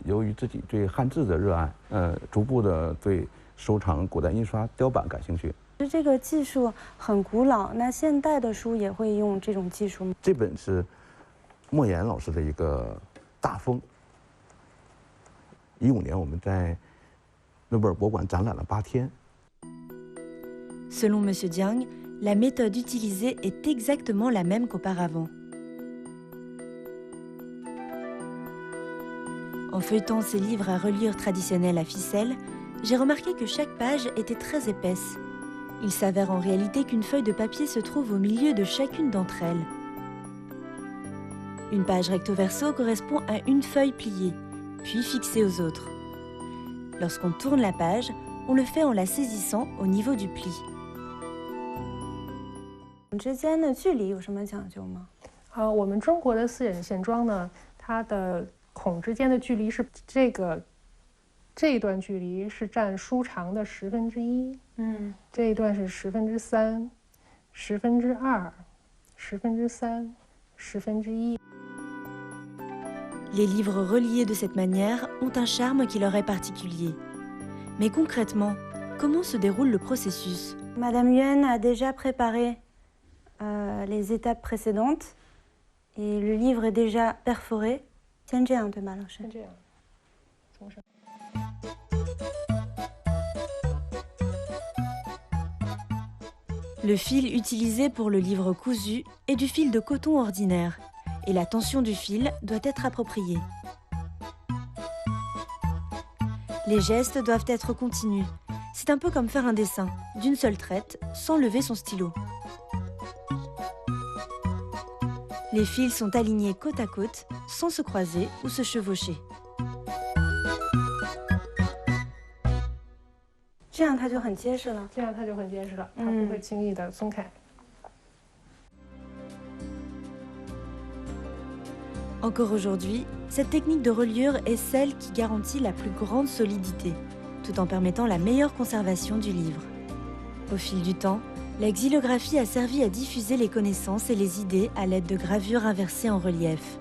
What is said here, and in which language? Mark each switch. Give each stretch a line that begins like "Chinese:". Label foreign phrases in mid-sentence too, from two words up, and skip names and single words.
Chinese: 由于自己对汉字的热爱，逐步的对收藏古代印刷雕版感兴趣。这个技术很古老，那现代的书也会用这种技术吗？这本是莫言老师的一个大风。15年我们在诺贝尔博物馆展览了8天。
French: Selon M. Jiang, la méthode utilisée est exactement la même qu'auparavant. En feuilletant ces livres à reliure traditionnelle à ficelle, j'ai remarqué que chaque page était très épaisse. Il s'avère en réalité qu'une feuille de papier se trouve au milieu de chacune d'entre elles. Une page recto-verso correspond à une feuille pliée, puis fixée aux autres. Lorsqu'on tourne la page, on le fait en la saisissant au niveau du pli.
Chinese: 之间的距离有什么讲究吗？我们中国的四眼线装呢，它的孔之间的距离是这一段距离是占书长的1/10，这一段是3/10，2/10，3/10，1/10。
French: Les livres reliés de cette manière ont un charme qui leur est particulier. Mais concrètement, comment se déroule le processus? Madame Yuan a déjà préparé les étapes précédentes et le livre est déjà perforé.
Chinese: 先这样对吗，老师？这样，从上。
French: Le fil utilisé pour le livre cousu est du fil de coton ordinaire et la tension du fil doit être appropriée. Les gestes doivent être continus. C'est un peu comme faire un dessin, d'une seule traite, sans lever son stylo. Les fils sont alignés côte à côte, sans se croiser ou se chevaucher.
Chinese: 这样它就很结实了。这样它就很结实了，它不会轻易的松开。
French: Encore aujourd'hui, cette technique de reliure est celle qui garantit la plus grande solidité, tout en permettant la meilleure conservation du livre. Au fil du temps, la xylographie a servi à diffuser les connaissances et les idées à l'aide de gravures inversées en relief.